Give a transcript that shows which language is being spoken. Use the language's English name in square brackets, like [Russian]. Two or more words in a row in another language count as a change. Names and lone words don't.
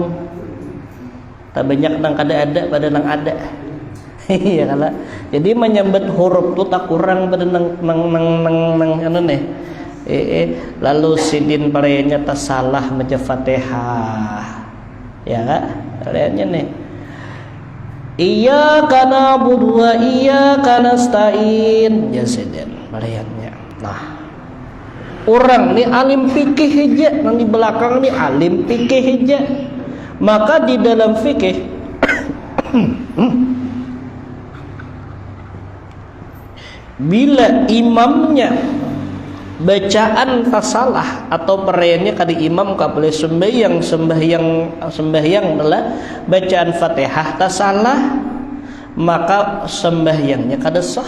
[Banjar] Tak banyak nang kada ada pada nang ada. Iya kala. Jadi menyambut huruf tu tak kurang pada nang anu nih. Lalu sidin parenya tak salah maca Fatihah. Ya kak, kaliannya nih. [Arabic] إياك نعبد وإياك نستعين. [Banjar] Ya sidin parenya. Nah, orang ni alim fikih aja, yang di belakang ni alim fikih aja. Maka di dalam fikih bila imamnya bacaan tasalah atau perayanya kali imam kabeh sembahyang adalah bacaan Fatihah tasalah, maka sembahyangnya kada sah.